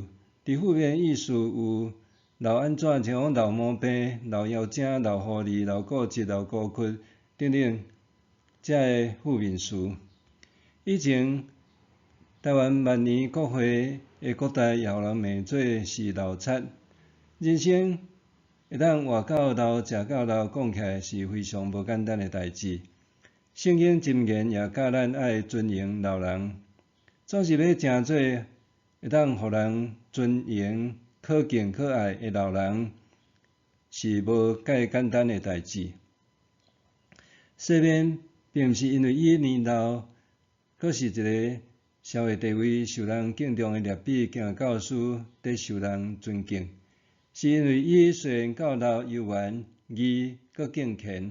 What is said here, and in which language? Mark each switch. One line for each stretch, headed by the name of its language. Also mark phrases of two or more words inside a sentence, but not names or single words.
Min Nan Chinese: 伫负面意思有老安怎，像讲老毛病、老枵精、老狐狸、老固执、老孤僻等等，这个负面词。以前台湾万年国会的国代也有人骂做是老贼。人生会当活到老、食到老，讲起来是非常无简单的代志。圣经箴言也教咱爱尊敬老人，总是要诚做会当互人尊敬、可敬、可爱的老人，是无介简单的代志。西面并毋是因为伊年老，佫是一个社会地位受人敬重的列比兼教师，得受人尊敬，是因为伊虽然到老犹原义佫敬虔。